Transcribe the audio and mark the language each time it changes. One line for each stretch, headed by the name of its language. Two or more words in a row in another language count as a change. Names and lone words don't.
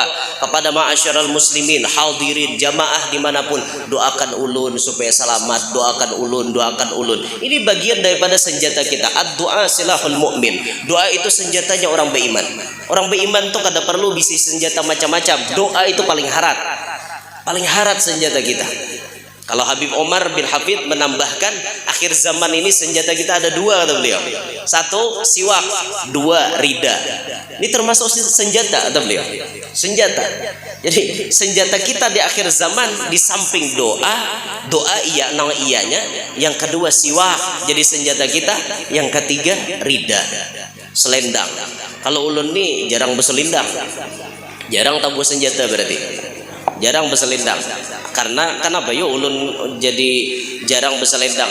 Banjar: Kepada
Arabic: معاشر المسلمين
Banjar: hadirin jamaah dimanapun, doakan ulun supaya selamat, doakan ulun. Ini bagian daripada senjata kita.
Arabic: الدعاء سلاح المؤمن.
Banjar: Doa itu senjatanya orang beriman. Orang beriman tuh kada perlu bisi senjata macam-macam. Doa itu paling harat senjata kita. Kalau Habib Omar bin Hafid menambahkan, akhir zaman ini senjata kita ada dua, kata beliau. Satu siwak, dua rida. Ini termasuk senjata, kata beliau. Senjata. Jadi senjata kita di akhir zaman di samping doa iya nang iyanya, yang kedua siwak jadi senjata kita, yang ketiga rida, selendang. Kalau ulun nih jarang berselendang, jarang tabu senjata berarti. Jarang berselendang. Karena kenapa yuk ulun jadi jarang berselendang?